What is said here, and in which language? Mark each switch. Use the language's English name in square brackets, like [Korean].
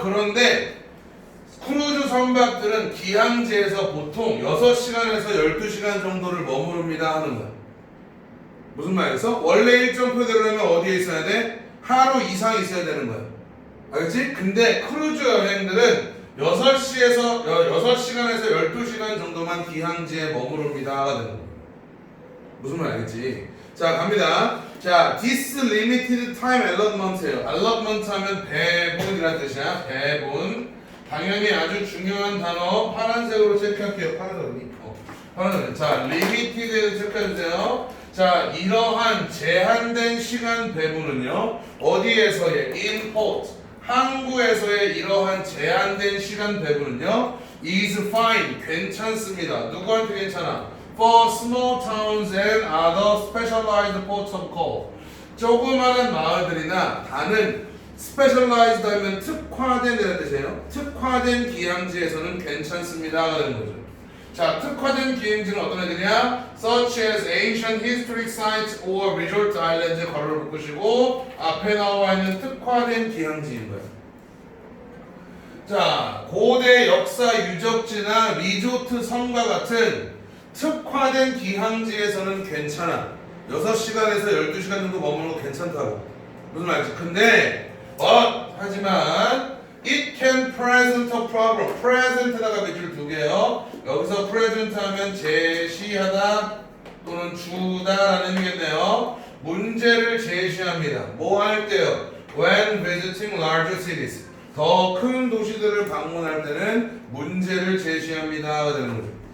[Korean] 그런데 크루즈 선박들은 기항지에서 보통 6시간에서 12시간 정도를 머무릅니다 하는 거야. 무슨 말이겠어? 원래 일정표대로라면 어디에 있어야 돼? 하루 이상 있어야 되는 거야. 알겠지? 근데 크루즈 여행들은 6시간에서 12시간 정도만 기항지에 머무릅니다 하는 거야. 무슨 말 알겠지? 자, 갑니다. [English] 자, this limited time allotment예요. [Korean] allotment 하면 배분이라는 뜻이야. 배분. 당연히 아주 중요한 단어 파란색으로 체크할게요. 파란색. 자, limited를 체크해주세요. 자, 이러한 제한된 시간 배분은요. [English] 어디에서의? in port. [Korean] 항구에서의 이러한 제한된 시간 배분은요. [English] is fine. [Korean] 괜찮습니다. 누구한테 괜찮아? [English] For small towns and other specialized ports of call. [Korean] 조그마한 마을들이나 다른 specialized 하면 특화된 이라는 뜻이에요. 특화된 기항지에서는 괜찮습니다가 되는 거죠. 자, 특화된 기항지는 어떤 애들이야? [English] Such as ancient historic sites or resort islands [Korean] 괄호를 묶으시고 앞에 나와 있는 특화된 기항지인 거예요. 자, 고대 역사 유적지나 리조트 섬과 같은 특화된 기항지에서는 괜찮아. 6시간에서 12시간 정도 머무는 거 괜찮다고. 무슨 말이지? 근데 하지만 [English] it can present a problem. [Korean] present다가 밑줄 두 개요. 여기서 present 하면 제시하다 또는 주다라는 의미겠네요. 문제를 제시합니다. 뭐 할 때요? [English] When visiting larger cities. [Korean] 더 큰 도시들을 방문할 때는 문제를 제시합니다가 되는 거죠.